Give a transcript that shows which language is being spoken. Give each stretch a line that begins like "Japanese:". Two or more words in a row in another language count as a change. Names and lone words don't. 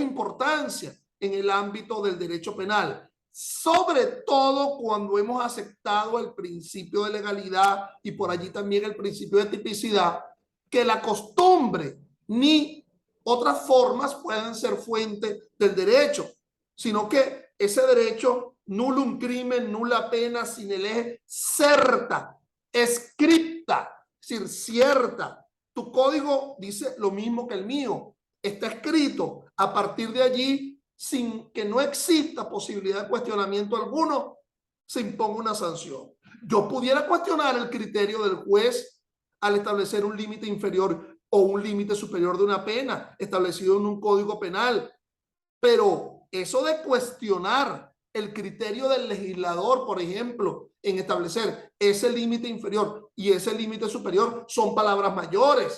Spanish: importancia en el ámbito del derecho penal, sobre todo cuando hemos aceptado el principio de legalidad y por allí también el principio de tipicidad, que la costumbre ni otras formas pueden ser fuente del derecho, sino que ese derecho,
Latin: nullum crimen, nulla pena, sine lege, certa, scripta,
Spanish: es decir, cierta. Tu código dice lo mismo que el mío, está escrito. A partir de allí, sin que no exista posibilidad de cuestionamiento alguno, se imponga una sanción. Yo pudiera cuestionar el criterio del juez al establecer un límite inferior o un límite superior de una pena establecido en un código penal, pero eso de cuestionar el criterio del legislador, por ejemplo, en establecer ese límite inferior y ese límite superior, son palabras mayores.